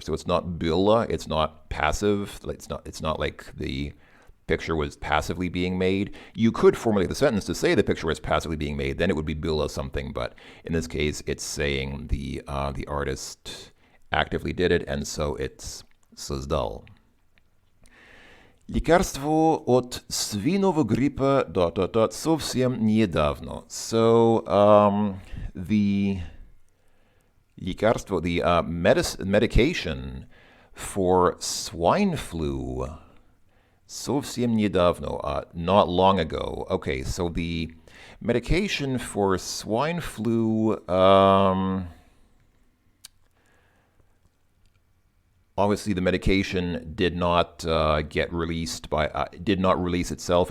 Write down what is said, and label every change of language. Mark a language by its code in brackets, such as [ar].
[en] So it's not byla, it's not passive, it's not like the picture was passively being made. You could formulate the sentence to say the picture was passively being made, then it would be byla something, but in this case it's saying the artist actively did it, and so it's создал. [ru] Лекарство от свиного гриппа ... совсем недавно. [en] So the лекарство, the medication for swine flu, [ru] совсем недавно, [en] not long ago. Okay, so the medication for swine flu, obviously the medication did not get released did not release itself.